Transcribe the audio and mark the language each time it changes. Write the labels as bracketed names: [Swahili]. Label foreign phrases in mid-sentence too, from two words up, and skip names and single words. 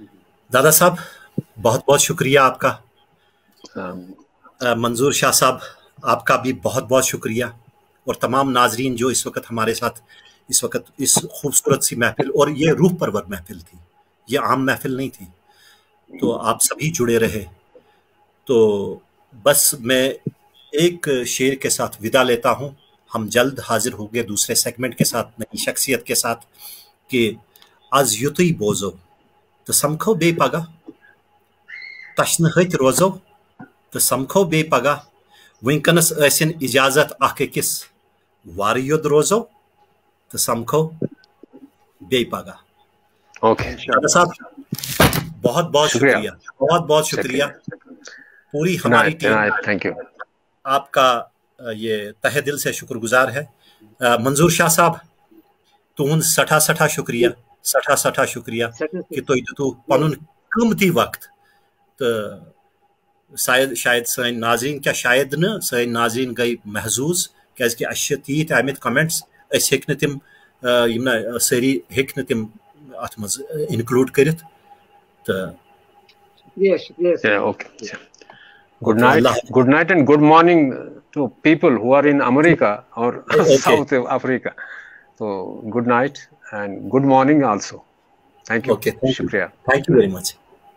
[Urdu] دادا صاحب بہت بہت شکریہ آپ کا۔ منظور شاہ صاحب آپ کا بھی بہت بہت شکریہ، اور تمام ناظرین جو اس وقت ہمارے ساتھ اس وقت اس خوبصورت سی محفل، اور یہ روح پرور محفل تھی، یہ عام محفل نہیں تھی، تو آپ سبھی جڑے رہے۔ تو بس میں ایک شعر کے ساتھ ودا لیتا ہوں، ہم جلد حاضر ہوں گے دوسرے سیگمنٹ کے ساتھ، نئی شخصیت کے ساتھ، کہ [Kashmiri] از یُتُے بوزو تو سمکھو بے پگہ، تشنہٕ ہتھِ روزو تو سمکھو بے پگہ، ونکنس ٲسِن اجازت اکھ أکِس وارٕ یوٚد روزو تو سمکھو بے پگہ۔ [Urdu] اوکے دادا صاحب بہت بہت شکریہ، بہت بہت شکریہ، پوری ہماری ٹیم [English] thank you, [Urdu] آپ کا یہ تہ دل سے شکر گزار ہے۔ [Kashmiri] منظور شاہ صاحب تہند سٹھا سٹھا شکریہ، سٹھا سٹھا شکریہ کہ تُہۍ دِتوٗ پنُن قۭمتی وقت، تو شاید سٲنۍ ناظریٖن کیٛاہ شاید نہٕ سٲنۍ ناظریٖن گٔے محظوٗظ، کیٛازِکہِ اَسہِ چھِ تیٖتۍ آمٕتۍ کمنٹس، أسۍ ہیٚکۍ نہٕ تِم یِم نہٕ سٲری ہیٚکۍ نہٕ تِم اَتھ منٛز اِنکلوٗڈ کٔرِتھ، تہٕ [English] Good night and good morning to people who are in America or South Africa. So good night and good morning also. Thank you. Okay, Shukriya. Thank you very much.